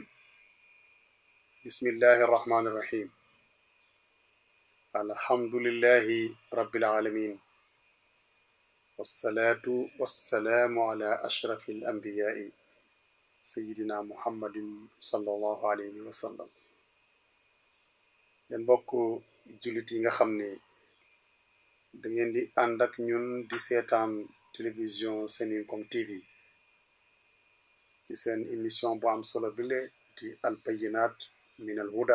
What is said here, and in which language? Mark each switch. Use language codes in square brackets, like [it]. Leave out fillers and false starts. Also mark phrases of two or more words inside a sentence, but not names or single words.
[ar] بسم الله الرحمن الرحيم. الحمد لله رب العالمين، والصلاة والسلام على أشرف الأنبياء سيدنا محمد صلى الله عليه وسلم. [wo] yéen mbokk jullit yi nga xam ne da ngeen di ànd ak ñun di seetaan télévision Seninkom TV ci seen émission bu am solo bile di [ar] البينات من الهدى.